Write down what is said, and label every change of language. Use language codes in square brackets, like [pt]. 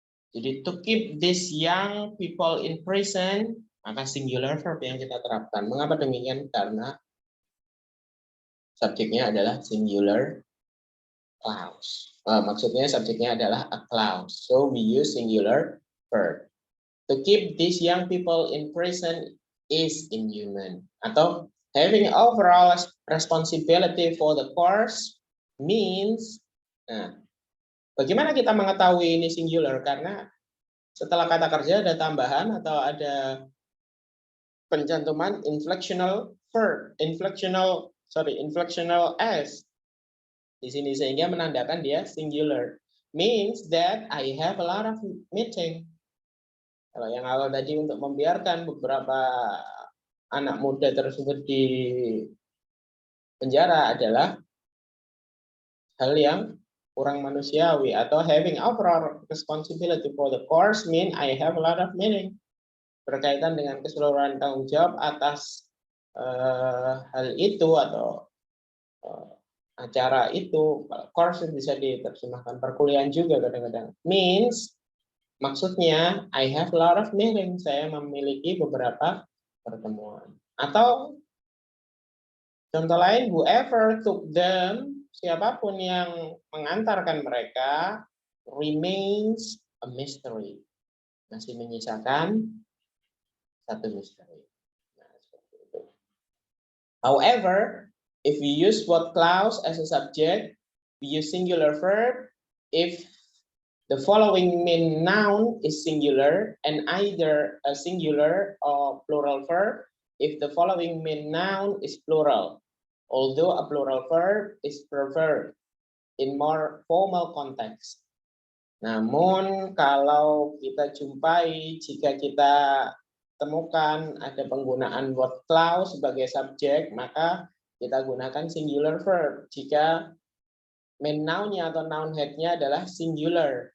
[id] Jadi [en] to keep these young people in prison, [id] maka [en] singular verb [id] yang kita terapkan. Mengapa demikian? Karena subjeknya adalah singular clause. Maksudnya subjeknya adalah [en] a clause. So we use singular verb. To keep these young people in prison is inhuman. [id] Atau [en] having overall responsibility for the course means. [id] Nah, bagaimana kita mengetahui ini singular? Karena setelah kata kerja ada tambahan atau ada pencantuman inflectional verb, inflectional s di sini sehingga menandakan dia singular. [en] Means that I have a lot of meeting. [id] Kalau yang awal tadi untuk membiarkan beberapa anak muda tersebut di penjara adalah hal yang kurang manusiawi, atau [en] having overall responsibility for the course mean I have a lot of meaning, [id] berkaitan dengan keseluruhan tanggung jawab atas hal itu atau acara itu. Course bisa diterjemahkan perkuliahan juga kadang-kadang. Means Maksudnya, [en] I have a lot of meetings. [id] Saya memiliki beberapa pertemuan. Atau contoh lain, [en] whoever took them, [id] siapapun yang mengantarkan mereka, [en] remains a mystery. [id] Masih menyisakan satu misteri. Nah, seperti itu. [en] However, if we use what clause as a subject, we use singular verb if the following main noun is singular and either a singular or plural verb if the following main noun is plural, although a plural verb is preferred in more formal context. [id] Namun kalau kita jumpai, jika kita temukan ada penggunaan word clause sebagai subjek, maka kita gunakan singular verb jika main noun-nya atau noun head-nya adalah singular.